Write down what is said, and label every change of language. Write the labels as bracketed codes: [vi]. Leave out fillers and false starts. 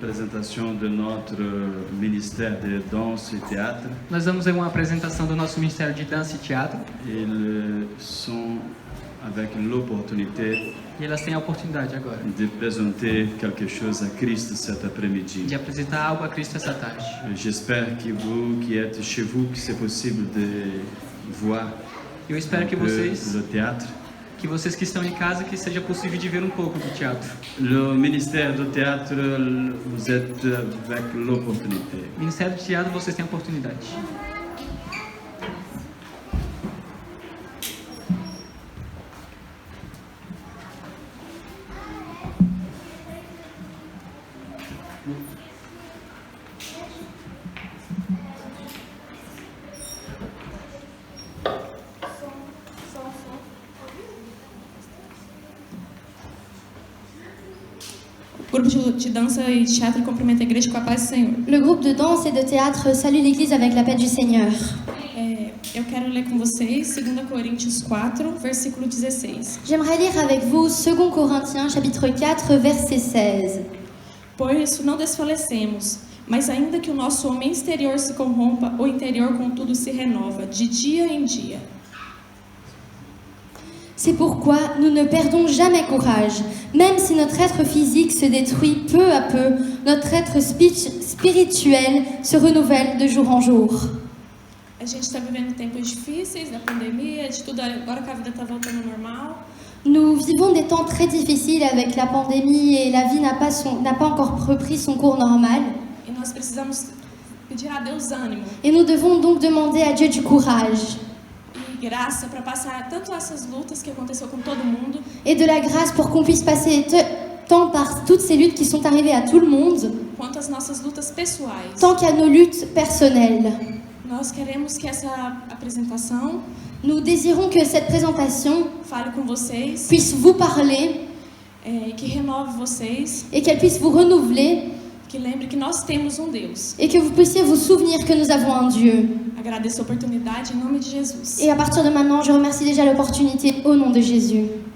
[fr] présentation de notre ministère de danse et théâtre. [pt] Nós vamos ver uma apresentação do nosso Ministério de Dança e Teatro. [fr] Ils sont avec l'opportunité [pt] E elas têm a oportunidade agora [fr] de présenter quelque chose à Christ cet après-midi. [pt] de apresentar algo a Cristo essa tarde. [fr] J'espère que vous qui êtes chez vous, que c'est possible de voir [pt] Eu espero que vocês [fr] le théâtre. [pt] que estão em casa, que seja possível de ver um pouco do teatro. [fr] Le ministère du théâtre, vous êtes avec l'opportunité. [pt] Ministério de Teatro, vocês têm a oportunidade. O grupo de dança e de teatro cumprimenta a igreja com a paz do Senhor. [fr] Le groupe de danse et de théâtre salue l'Église avec la paix du Seigneur. [pt] Eu quero ler com vocês 2 Coríntios 4, versículo 16. [fr] J'aimerais lire avec vous 2 Corinthiens chapitre 4 verset 16. [pt] Por isso não desfalecemos, mas ainda que o nosso homem exterior se corrompa, o interior contudo se renova, de dia em dia. [fr] C'est pourquoi nous ne perdons jamais courage. Même si notre être physique se détruit peu à peu, notre être spirituel se renouvelle de jour en jour. [pt] A gente está vivendo tempos difíceis, da pandemia, de tudo, agora que a vida está voltando ao normal. [fr] Nous vivons des temps très difficiles avec la pandémie et la vie n'a pas encore repris son cours normal. [pt] E nós precisamos pedir a Deus ânimo [fr] Et nous devons donc demander à Dieu du courage [pt] e graça para passar tanto essas lutas que aconteceu com todo mundo, [fr] et de la grâce pour qu'on puisse passer tant par toutes ces luttes qui sont arrivées à tout le monde, [pt] quanto as nossas lutas pessoais. [fr] tant qu'à nos luttes personnelles. [pt] Nós queremos que essa apresentação [fr] Nous désirons que cette présentation [pt] fale com vocês, [fr] puisse vous parler [pt] que renove vocês, [fr] et qu'elle puisse vous renouveler [pt] que lembre que nós temos um Deus. [fr] et que vous puissiez vous souvenir que nous avons un Dieu. [pt] Agradeço a oportunidade em nome de Jesus. [fr] Et à partir de maintenant, je remercie déjà l'opportunité au nom de Jésus.